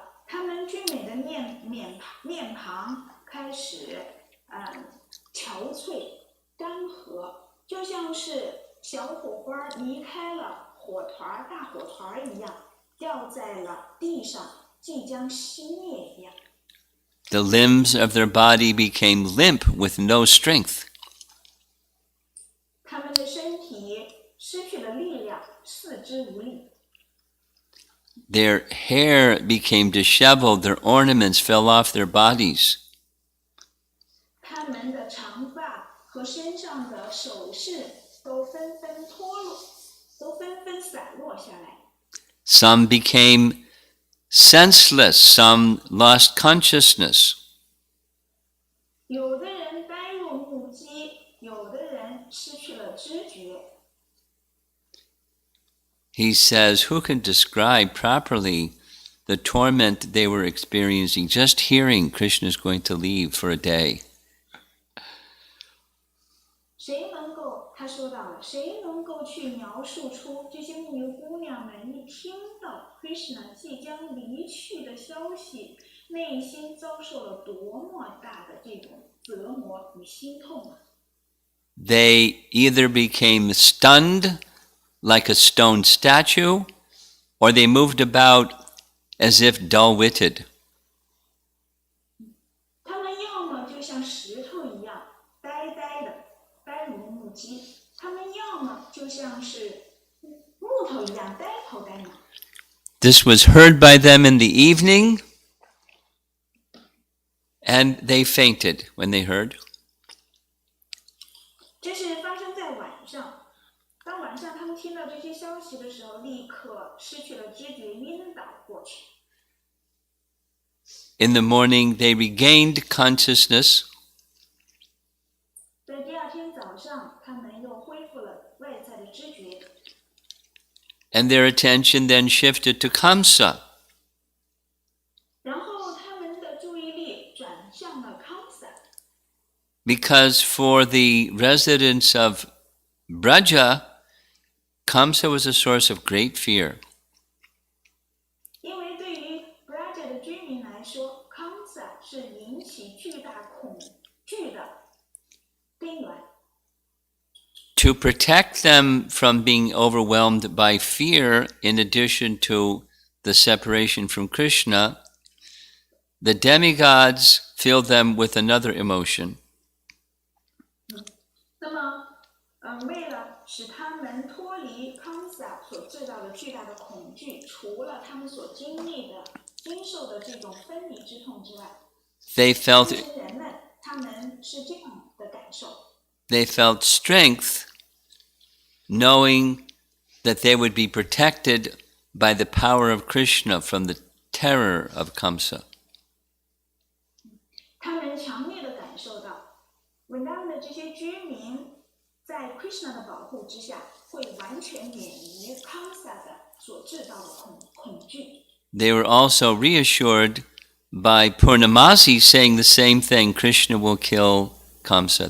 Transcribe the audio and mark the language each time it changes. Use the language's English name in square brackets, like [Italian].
[Chinese] 他们俊美的面庞开始憔悴干涸，就像是小火花离开了大火团一样，掉在了地上，即将熄灭一样。 [English] The limbs of their body became limp with no strength. [Chinese] 他们的身体失去了力量，四肢无力。 [English] Their hair became disheveled, their ornaments fell off their bodies. [Chinese] 他们的长发和身上的首饰都纷纷脱落，都纷纷散落下来。 [English] Some became senseless, some lost consciousness. [Chinese] 有的人呆若木鸡，有的人失去了知觉。 [English] He says, who can describe properly the torment they were experiencing just hearing Krishna is going to leave for a day? [Chinese] 他说到了，谁能够去描述出这些牧牛姑娘们一听到 Krishna 即将离去的消息，内心遭受了多么大的这种折磨与心痛啊 [English] They either became stunned like a stone statue, or they moved about as if dull-witted. [Chinese] 他们要么就像石头一样呆呆的，呆如木鸡；他们要么就像是木头一样呆头呆脑。 [English] This was heard by them in the evening, and they fainted when they heard. [Chinese] 这是发生在晚上。当晚上他们听到这些消息的时候，立刻失去了知觉，晕倒过去。 [English] In the morning, they regained consciousness. [Chinese] 在第二天早上，他们又恢复了外在的知觉。 [English] And their attention then shifted to Kamsa. [Chinese] 然后他们的注意力转向了康萨。 [English] Because for the residents of Braja, Kamsa was a source of great fear. [Chinese] 因为对于 Braja 的居民来说，康萨是引起巨大恐惧的根源。 [English] To protect them from being overwhelmed by fear, in addition to the separation from Krishna, the demigods filled them with another emotion. [Chinese] 那么，为了使他们脱离康萨所制造的巨大的恐惧，除了他们所经受的这种分离之痛之外， [English] They felt [Chinese] 人们他们是这样的感受。 [English] They felt strength, knowing that they would be protected by the power of Krishna from the terror of Kamsa. [Chinese] 他们强烈的感受到，文达的这些居民在 Krishna 的保护之下，会完全免于康萨的所制造的恐惧。 [English] They were also reassured by Purnamasi saying the same thing, Krishna will kill Kamsa.